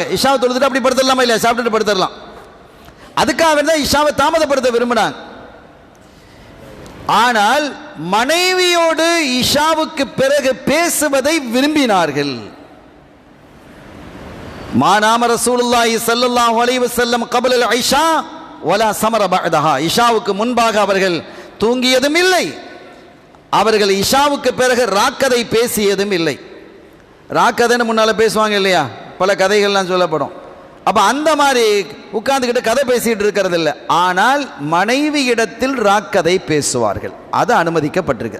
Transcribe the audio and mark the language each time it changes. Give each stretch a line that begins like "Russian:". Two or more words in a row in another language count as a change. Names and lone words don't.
Tamil: இஷாவை தொழுதுட்டு அப்படி படுத்துடலாமா இல்லையா, சாப்பிட்டுட்டு படுத்துடலாம். அதுக்காக தான் இஷாவை தாமதப்படுத்த விரும்பினாங்க. ஆனால் மனைவியோடு இஷாவுக்கு பிறகு பேசுவதை விரும்பினார்கள்.
Arabic: ما نام رسول الله صلى الله عليه وسلم قبل العشاء ولا سمر بعدها,
Tamil: இஷாவுக்கு முன்பாக அவர்கள் தூங்கியதும் இல்லை, அவர்கள் இஷாவுக்கு பிறகு ராக்கதை பேசியதும் இல்லை. ராக்கதைன்னு முன்னால பேசுவாங்க இல்லையா, பல கதைகள்லாம் சொல்லப்படும். அப்ப அந்த மாதிரி உட்கார்ந்துக்கிட்டு கதை பேசிட்டு இருக்கிறது இல்லை. ஆனால் மனைவி இடத்தில் ராக்கதை பேசுவார்கள், அது அனுமதிக்கப்பட்டிருக்கு.